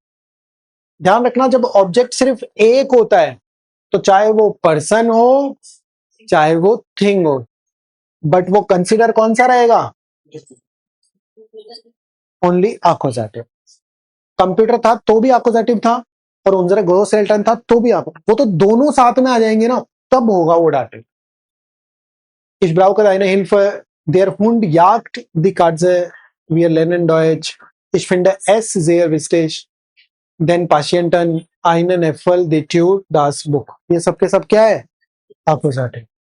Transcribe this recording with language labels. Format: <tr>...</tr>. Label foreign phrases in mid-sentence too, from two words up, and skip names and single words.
<hi>ध्यान रखना जब ऑब्जेक्ट सिर्फ एक होता है, तो चाहे वो पर्सन हो चाहे वो थिंग हो, बट वो कंसिडर कौन सा रहेगा?</hi> <en>only accusative.</en> <hi>कंप्यूटर था तो भी अकोजाटिव था, और</hi> <de>unsere Großeltern</de> <hi>था तो भी वो तो दोनों साथ में आ जाएंगे ना, तब होगा वो डाटिव।</hi> <de>Ich brauche eine Hilfe. Der Hund jagt die Katze. Wir lernen Deutsch. Ich finde es sehr wichtig. Den Patienten einen Äpfel, die Tür, das Buch.</de> <hi>ये सब के सब क्या है? अपोजिट है।</hi>